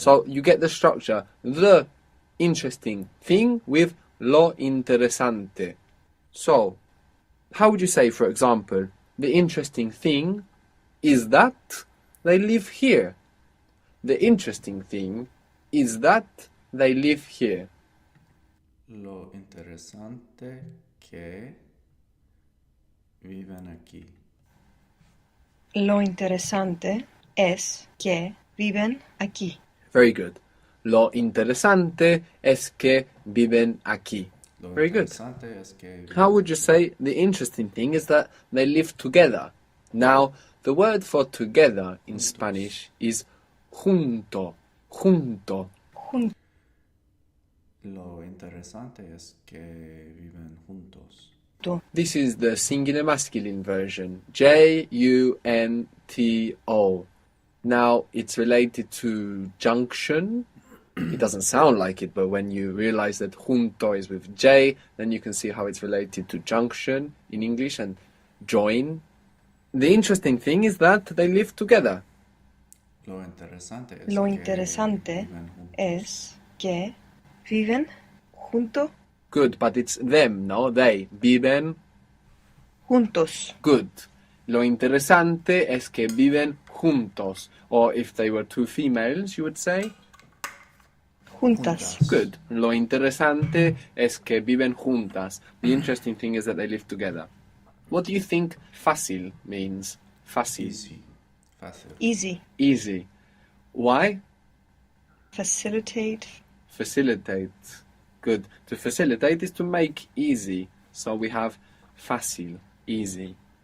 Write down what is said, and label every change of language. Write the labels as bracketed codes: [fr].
[en] So you get the structure, the interesting thing with [es] lo interesante. [en] So, how would you say, for example, the interesting thing is that they live here. The interesting thing is that they live here. [es] Lo interesante que viven aquí. Lo interesante es que viven aquí. [en] Very good. [es] Lo interesante es que viven aquí. Lo [en] Very good. [es] interesante es que [en] How would you say the interesting thing is that they live together? Now, the word for together in Spanish is junto. [es] Junto. Junto. Lo interesante es que viven juntos. [en] This is the singular masculine version. Junto. Now, it's related to junction. It doesn't sound like it, but when you realize that junto is with J, then you can see how it's related to junction in English and join. The interesting thing is that they live together. [es] Lo interesante es Lo que interesante viven juntos. es que viven junto. [en] Good, but it's them, no? They. [es] Viven juntos. [en] Good. [es] Lo interesante es que viven juntos. [en] Or if they were two females, you would say? [es] Juntas. [en] Good. [es] Lo interesante es que viven juntas. [en] The interesting thing is that they live together. What do you think fácil means? [es] Fácil. [en] Easy. Fácil. Easy. Easy. Why? Facilitate. Facilitate. Good. To facilitate is to make easy. So we have fácil, easy.